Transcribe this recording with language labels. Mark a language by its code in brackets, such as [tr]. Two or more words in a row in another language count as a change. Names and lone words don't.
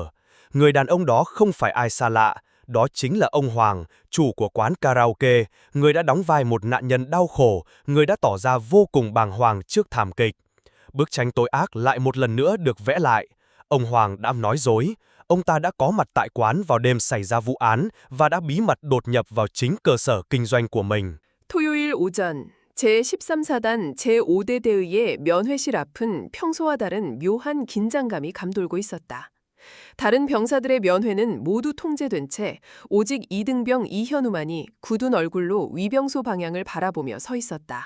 [vi] Người đàn ông đó không phải ai xa lạ, đó chính là ông Hoàng, chủ của quán karaoke, người đã đóng vai một nạn nhân đau khổ, người đã tỏ ra vô cùng bàng hoàng trước thảm kịch. Bức tranh tối ác lại một lần nữa được vẽ lại. Ông Hoàng đã nói dối. Ông ta đã có mặt tại quán vào đêm xảy ra vụ án và đã bí mật đột nhập vào chính cơ sở kinh doanh của mình. [ko] 토요일 오전 제13사단 제5대 대의의 면회실 앞은 평소와 다른 묘한 긴장감이 감돌고 있었다. 다른 병사들의 면회는 모두 통제된 채 오직 이등병 이현우만이 굳은 얼굴로 위병소 방향을 바라보며 서 있었다.